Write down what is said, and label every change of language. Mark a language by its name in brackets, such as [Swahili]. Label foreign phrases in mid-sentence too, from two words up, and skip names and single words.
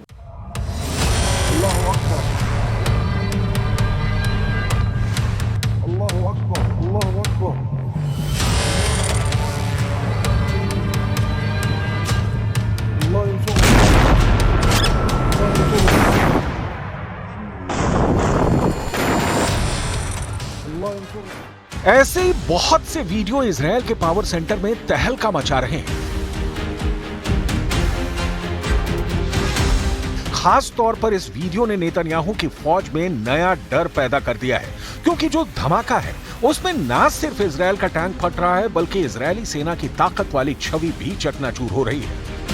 [Arabic] الله أكبر. الله أكبر. الله أكبر. الله ينصر. الله ينصر. [Hindi] ऐसे ही बहुत से वीडियो इजरायल के [English] power center [Hindi] में तहलका मचा रहे हैं। खास तौर पर इस वीडियो ने नेतन्याहू की फौज में नया डर पैदा कर दिया है, क्योंकि जो धमाका है उसमें ना सिर्फ इजरायल का टैंक फट रहा है, बल्कि इजरायली सेना की ताकत वाली छवि भी चकनाचूर हो रही है।